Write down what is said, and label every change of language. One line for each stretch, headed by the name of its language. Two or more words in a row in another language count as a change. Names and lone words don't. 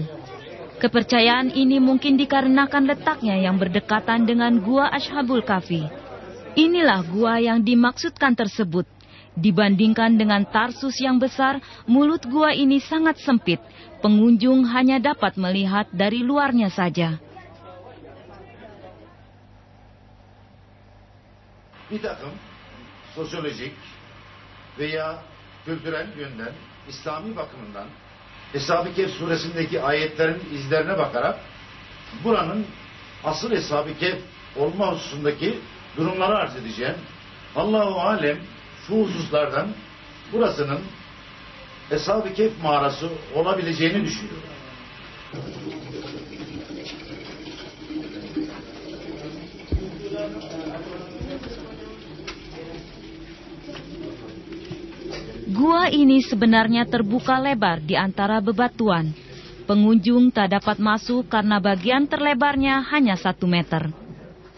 Indonesian: Kepercayaan ini mungkin dikarenakan letaknya yang berdekatan dengan Gua Ashabul Kahfi. Inilah gua yang dimaksudkan tersebut. Dibandingkan dengan Tarsus yang besar, mulut gua ini sangat sempit. Pengunjung hanya dapat melihat dari luarnya saja.
Turkish: Bir takım sosyolojik veya kültürel yönden, İslami bakımından Eshab-ı Kehf suresindeki ayetlerin izlerine bakarak buranın asıl Eshab-ı Kehf olma hususundaki durumları arz edeceğim.
Arabic: الله أعلم
Turkish: şu hususlardan burasının Eshab-ı Kehf mağarası olabileceğini düşünüyorum.
Indonesian: Gua ini sebenarnya terbuka lebar di antara bebatuan. Pengunjung tak dapat masuk karena bagian terlebarnya hanya 1 meter.